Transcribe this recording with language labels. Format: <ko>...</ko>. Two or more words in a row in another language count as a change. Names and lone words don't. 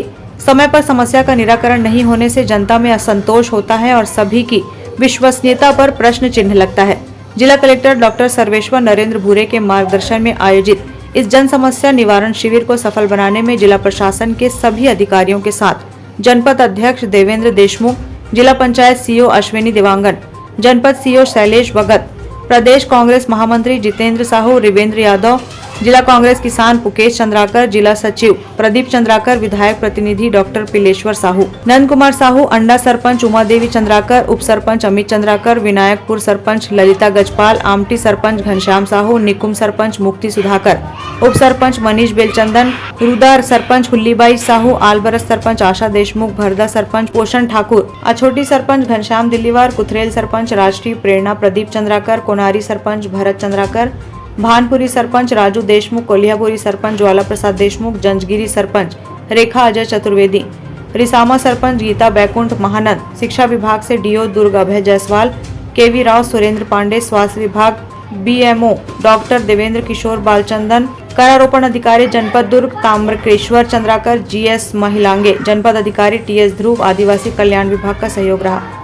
<hi>समय पर समस्या का निराकरण नहीं होने से जनता में असंतोष होता है और सभी की विश्वसनीयता पर प्रश्न चिन्ह लगता है। जिला कलेक्टर डॉक्टर सर्वेश्वर नरेंद्र भूरे के मार्गदर्शन में आयोजित इस जन समस्या निवारण शिविर को सफल बनाने में जिला प्रशासन के सभी अधिकारियों के साथ जनपद अध्यक्ष देवेंद्र देशमुख, जिला पंचायत सीईओ अश्विनी देवांगन, जनपद सीईओ शैलेश भगत, प्रदेश कांग्रेस महामंत्री जितेंद्र साहू, रिवेंद्र यादव, जिला कांग्रेस किसान पुकेश चंद्राकर, जिला सचिव प्रदीप चंद्राकर, विधायक प्रतिनिधि डॉक्टर पिलेश्वर साहू, नंद कुमार साहू, अंडा सरपंच उमा देवी चंद्राकर, उप सरपंच अमित चंद्राकर, विनायकपुर सरपंच ललिता गजपाल, आमटी सरपंच घनश्याम साहू, निकुम सरपंच मुक्ति सुधाकर, उप सरपंच मनीष बेलचंदन, रुदा सरपंच हुल्लीबाई साहू, आलबरस सरपंच आशा देशमुख, भरदा सरपंच पोषण ठाकुर, अछोटी सरपंच घनश्याम दिल्लीवार, कुथरेल सरपंच राष्ट्रीय प्रेरणा प्रदीप चंद्राकर, कोनारी सरपंच भरत चंद्राकर, भानपुरी सरपंच राजू देशमुख, कोल्हापुरी सरपंच ज्वाला प्रसाद देशमुख, जंजगिरी सरपंच रेखा अजय चतुर्वेदी, रिसामा सरपंच गीता बैकुंठ महानंद, शिक्षा विभाग से डीओ दुर्ग अभय जायसवाल, केवी राव, सुरेंद्र पांडे, स्वास्थ्य विभाग बीएमओ डॉक्टर देवेंद्र किशोर बालचंदन, करारोपण अधिकारी जनपद दुर्ग ताम्रकेश्वर चंद्राकर, जीएस महिलांगे, जनपद अधिकारी टीएस ध्रुव, आदिवासी कल्याण विभाग का सहयोग रहा।</hi>